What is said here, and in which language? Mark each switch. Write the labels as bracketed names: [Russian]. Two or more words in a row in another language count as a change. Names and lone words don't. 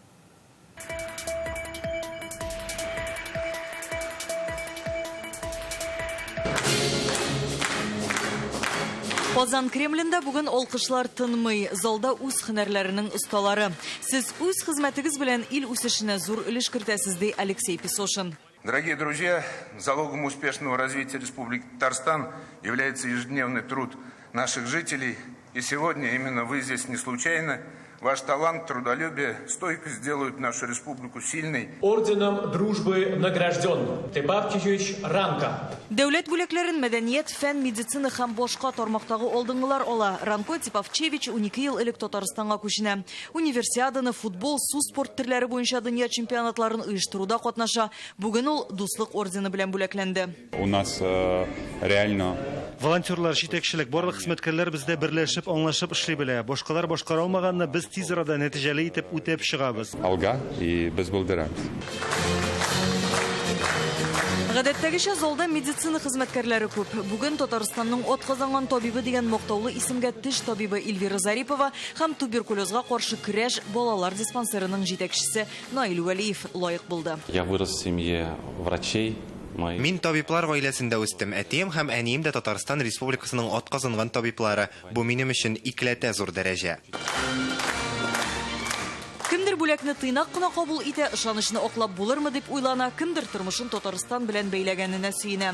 [Tatar] Казан Кремлендә бүген алкышлар тынмый. Залда үз һөнәрләренең осталары. Сез үз хезмәтегез белән ил үсешенә зур өлеш кертәсез, ди Алексей Песошин. [Russian] Дорогие друзья, залогом успешного развития Республики Татарстан является ежедневный труд наших жителей. И сегодня именно вы здесь не случайно. Ваш талант, трудолюбие, стойкость сделают нашу республику сильной. Орденом дружбы награжден Тебавчич Ранка. [Tatar] Дәүләт бүләкләрен мәдәният, фән, медицина һәм башка тармактагы алдыңгылар ала. Ранко Типавчевич 12 ел элек Татарстанга күченә. Универсиаданы, футбол, су спорт төрләре буенча дөнья чемпионатларын оештыруда катнаша. Бүген ул дуслык ордены белән бүләкләнде. [Russian] У нас реально [Tatar] волонтерлар, җитәкчелек, барлык хезмәткәрләр бездә берләшеп, аңлашып эшли белә. Башкалар башкара алмаганны без тиз арада нәтиҗәле итеп үтәп чыгабыз. алга и без булдырабыз. Гадәттәгечә залда медицина хезмәткәрләре күп. Бүген Татарстанның атказанган табибы дигән мактаулы исемгә теш табибы Эльвира Зарипова һәм туберкулезга каршы көрәш балалар диспансерының җитәкчесе Наил Вәлиев лаек булды. [Russian] Я вырос в семье врачей. [Tatar] Мин табиблар гаиләсендә үстем. Әтием һәм әнием дә Татарстан Республикасының атказанган табиблары. Бу минем өчен икеләтә зур дәрәҗә. Кемдер бүләкне тыйнак кына кабул итә, ышанычны аклап булырмы дип уйлана, кемдер тормышын Татарстан белән бәйләгәненә сөенә.